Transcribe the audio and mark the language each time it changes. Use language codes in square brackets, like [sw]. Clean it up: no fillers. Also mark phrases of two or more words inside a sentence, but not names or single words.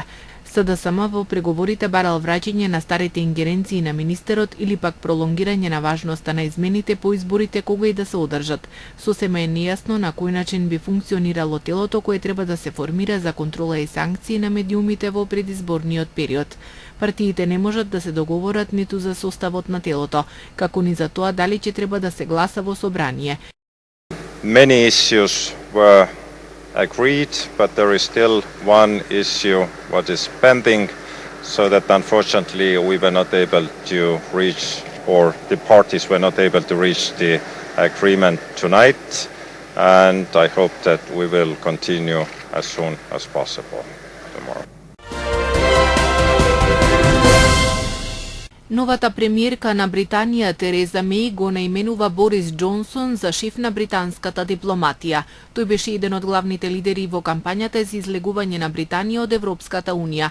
[mk] СДСМ во преговорите барал враќање на старите ингеренции на министерот или пак пролонгирање на важноста на измените по изборите кога и да се одржат. Сосема е нејасно на кој начин би функционирало телото кое треба да се формира за контрола и санкции на медиумите во предизборниот период. Партиите не можат да се договорат ниту за составот на телото, како ни за тоа дали ќе треба да се гласа во собрание. [en] Many issues were agreed, but there is still one issue what is pending, so that unfortunately we were not able to reach, or the parties were not able to reach the agreement tonight, and I hope that we will continue as soon as possible tomorrow. [mk] Новата премиерка на Британија Тереза Меј го наименува Борис Џонсон за шеф на британската дипломатија. Тој беше еден од главните лидери во кампањата за излегување на Британија од Европската унија.